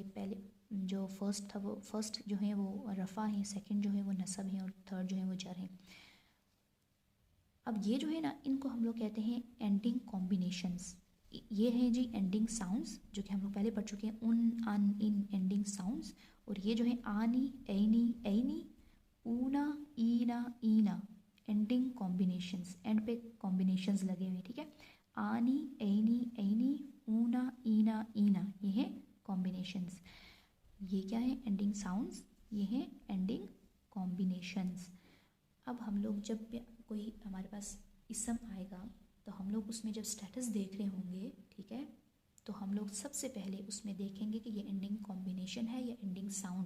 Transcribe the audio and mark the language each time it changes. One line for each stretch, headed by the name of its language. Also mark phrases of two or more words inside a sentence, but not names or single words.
Urdu: یہ پہلے جو فرسٹ تھا وہ فرسٹ جو ہیں وہ رفع ہیں. سیکنڈ جو ہے وہ نصب ہیں اور تھرڈ جو ہے وہ جر ہیں. اب یہ جو ہے نا ان کو ہم لوگ کہتے ہیں
English: ending combinations.
Urdu: یہ ہیں جی
English: ending sounds
Urdu: جو کہ ہم لوگ پہلے پڑھ چکے ہیں. ان
English: ending sounds.
Urdu: اور یہ جو ہے
Arabic: آنی اینی اینی اونا اینا اینا
English: ending combinations.
Urdu: اینڈ پہ کمبینیشنز لگے ہوئے. ٹھیک ہے
Arabic: آنی اینی اینی اونا اینا اینا
Urdu: یہ ہیں کمبینیشنز. یہ کیا ہیں
English: ending sounds.
Urdu: یہ ہیں
English: ending combinations.
Urdu: اب ہم لوگ جب کوئی ہمارے پاس اسم آئے گا تو ہم لوگ اس میں جب اسٹیٹس دیکھ رہے ہوں گے ٹھیک ہے تو ہم لوگ سب سے پہلے اس میں دیکھیں گے کہ یہ
English: ending combination
Urdu: ہے یا
English: ending sound
Urdu: ہے.